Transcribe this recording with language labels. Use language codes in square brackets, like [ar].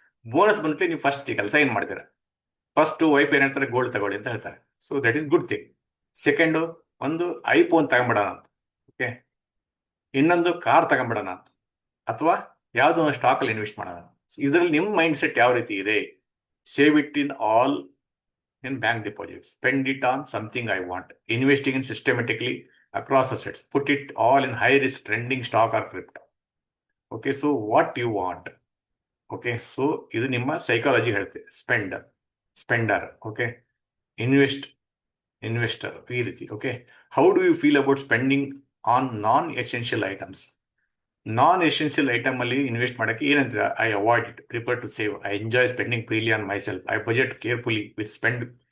[kn] Bonus ಬಂದ್ರೆ ನೀವು first ಕೆಲಸ ಏನು ಮಾಡ್ತೀರಾ? ಫಸ್ಟ್ ವೈಫ್ ಏನ್ ಹೇಳ್ತಾರೆ, ಗೋಲ್ಡ್ ತಗೊಳ್ಳಿ ಅಂತ ಹೇಳ್ತಾರೆ. [en] So that is good thing. [kn] Second, ಒಂದು ಐಫೋನ್ ತಗೊಂಬಿಡೋಣ ಅಂತ. ಓಕೆ, ಇನ್ನೊಂದು ಕಾರ್ ತಗೊಂಬಿಡೋಣ ಅಂತ, ಅಥವಾ ಯಾವುದೋ ಒಂದು ಸ್ಟಾಕಲ್ಲಿ ಇನ್ವೆಸ್ಟ್ ಮಾಡೋಣ. ಇದರಲ್ಲಿ ನಿಮ್ಮ ಮೈಂಡ್ ಸೆಟ್ ಯಾವ ರೀತಿ ಇದೆ? [en] Save it in all in bank deposits, spend it on something I want, investing in systematically across assets, put it all in high risk trending stock or crypto. Okay, so what you want? [kn] Okay, so ಇದು ನಿಮ್ಮ psychology ಹೇಳುತ್ತೆ. Splendor. Okay, investor, ಈ ರೀತಿ. [en] Okay, how do you feel about spending on non essential items? [kn] Non essential item ಅಲ್ಲಿ invest ಮಾಡಕ್ಕೆ ಏನಂತೀರ? [en] I avoid it, prefer to save, I enjoy spending freely on myself, I budget carefully with spend.